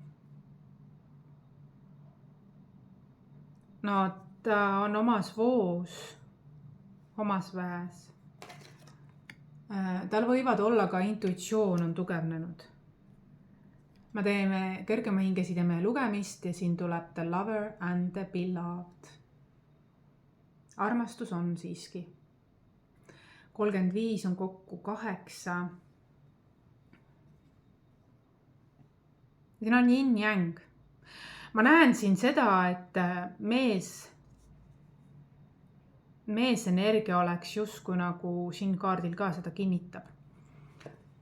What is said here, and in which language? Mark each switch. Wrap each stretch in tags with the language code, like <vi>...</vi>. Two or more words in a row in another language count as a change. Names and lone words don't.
<et>No ta on omas voos, omas väes. Tal võivad olla ka intuitsioon on tugevnenud. Me teeme kõrgema hingesideme lugemist ja siin tuleb</et> <en>the lover and the beloved.</en> <et>Armastus on siiski. 35 on kokku 8. Siin on yin-yang. Ma näen siin seda, et meesenergia oleks justkui nagu siin kaardil ka seda kinnitab.</et>